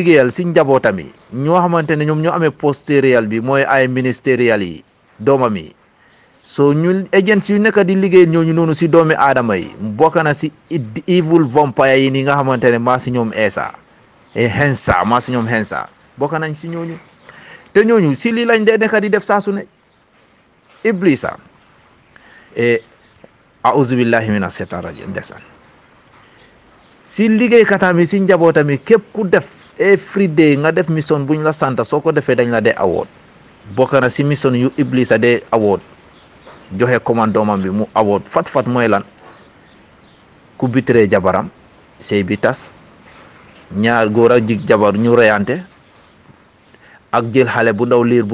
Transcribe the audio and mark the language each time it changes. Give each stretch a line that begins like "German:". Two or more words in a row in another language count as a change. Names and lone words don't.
Wolof: liggéeyal si njabootam yi ñoo xamante ne ñoom ñoo amee postériel bi mooy ay ministériel yi doomam yi so ñun agents yu nekk di liggéey ñooñu noonu si doomi aadama yi bokk na si
English: evil vampire
Wolof: yi ni nga xamante ne maa si ñoom Esa hensa maa si ñoom hensa bokk nañ si ñooñu te ñooñu si lii lañ dee nekk di def saa su ne iblisa
Arabic: أعوذ بالله من الشيطان الرجيم
Wolof: ndesan si liggéey katami si njabootami képp ku def
English: every day
Wolof: nga def mission buñ la santa soo ko defee dañ la dee award bokk na si mission yu iblisa dee award joxe commande doomam bi mu award fat mooy lan ku bitiree jabaram sey bi tas ñaar góor ak jig jabar ñu reyante ak jël xale bu ndaw liir